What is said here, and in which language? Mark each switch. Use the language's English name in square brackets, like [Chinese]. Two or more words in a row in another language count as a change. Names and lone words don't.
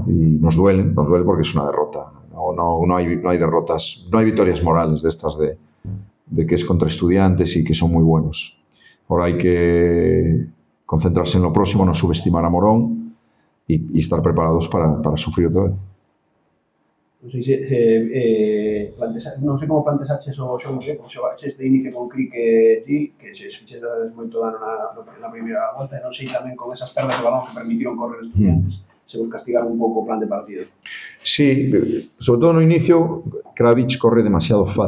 [Spanish] Y nos duele porque es una derrota. No hay derrotas, no hay victorias morales de estas de que es contra Estudiantes y que son muy buenos. Ahora hay que concentrarse en lo próximo, no subestimar a Morón y estar preparados para sufrir otra vez. [Galician] Non sei como planteaches o xogo, porque xogaches de inicio con Crick e Gil, que se fixeron moito dano na primeira volta, e non sei tamén con esas perdas de balón que permitiron correr Estudiantes, se vos castigaron un pouco o plan de partido. Sí, sobre todo no inicio, Kravic corre demasiado fácil.